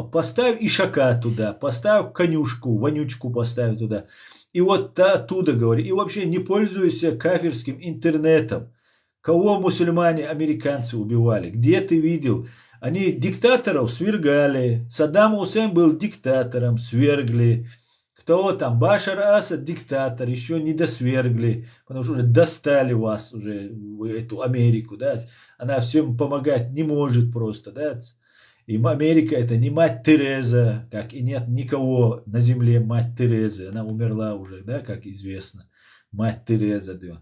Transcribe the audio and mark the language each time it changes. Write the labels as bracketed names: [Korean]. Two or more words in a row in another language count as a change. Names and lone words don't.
[Russian] Поставь ишака туда, поставь конюшку, вонючку поставь туда. И вот оттуда говори. И вообще не пользуйся кафирским интернетом. Кого мусульмане, американцы убивали? Где ты видел? Они диктаторов свергали. Саддам Хусейн был диктатором, свергли. Кто там? Башар Асад диктатор, еще не досвергли, потому что уже достали вас, уже эту Америку, да? Она всем помогать не может просто, да? И Америка это не мать Тереза, как и нет никого на земле мать Терезы, она умерла уже, да, как известно, мать Тереза, да.